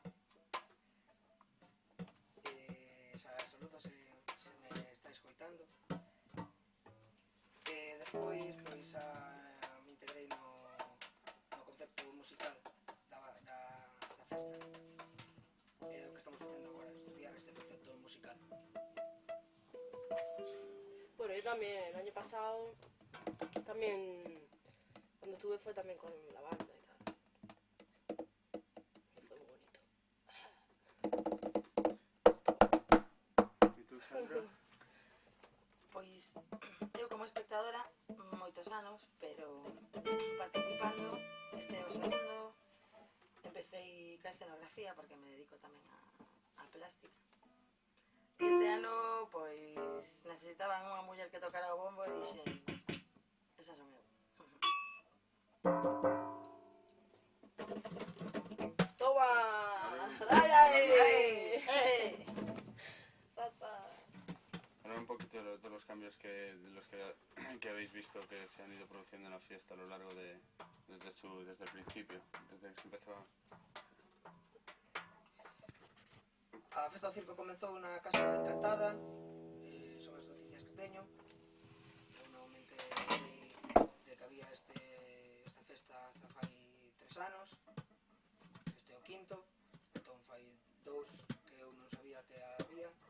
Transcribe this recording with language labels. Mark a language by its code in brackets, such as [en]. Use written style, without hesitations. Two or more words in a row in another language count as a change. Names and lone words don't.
[gl] Saludos se me está escoitando. Despois, pois, me integrei no concepto musical da festa. O que estamos facendo agora, estudiar este concepto musical. [es] Bueno, yo también, el año pasado, también, cuando estuve fue también con la banda y tal. Y fue muy bonito. ¿Y tú, Sandra? [gl] Pois eu como espectadora moitos anos, pero participando este é o segundo. Empecé ca escenografía porque me dedico tamén a plástica. E este ano pois necesitaban unha muller que tocara o bombo e dixen, esa son eu. [es] ¡Toma! ¡Ay, ay! ¡Salsa! Hablar un poquito de los cambios que habéis visto que se han ido produciendo en la fiesta a lo largo desde el principio, desde que se empezó a... [gl] A Festa do Circo comezou na Casa Encantada, son as noticias que teño. Eu non me enterei de que había esta festa hasta fai 3 anos. Este é o quinto, entón fai 2 que eu non sabía que había.